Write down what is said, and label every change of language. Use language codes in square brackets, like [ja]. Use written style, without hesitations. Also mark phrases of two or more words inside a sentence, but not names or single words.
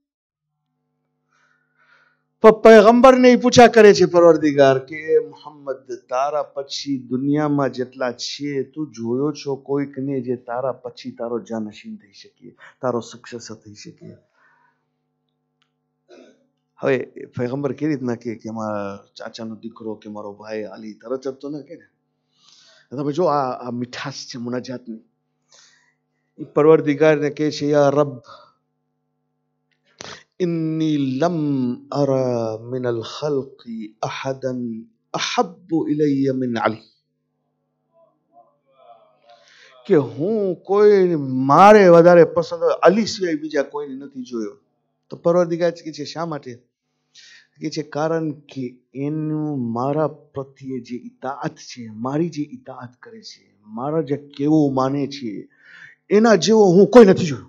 [gu] પૈગંબરને પૂછા કરે છે પરવરદિગાર કે મુહમ્મદ તારા પછી દુનિયામાં જેટલા છે તું જોયો છો કોઈકને જે તારા પછી તારો જાનશીન થઈ શકે, તારો સક્સેસર થઈ શકે? હવે પૈગંબર કેવી રીતના કે મારા ચાચાનો દીકરો કે મારો ભાઈ અલી, તરત જ તો ના કે ને. તમે જો આ મીઠાશ છે મુનાજાતની. પરવરદિગારને કહે છે [ar] يا رب إني لم أرى من الخلق أحدا أحب إلي من علي. [gu] કે હું કોઈ મારે વધારે પસંદ અલી સિવાય બીજા કોઈને નથી જોયો. તો પરવરદિગાર કહે છે શા માટે? કહે છે કારણ કે એનું મારા પ્રત્યે જે ઇતાઅત છે, મારી જે ઇતાઅત કરે છે, મારા જે કેવું માને છે એના જેવો હું કોઈ નથી જોયો.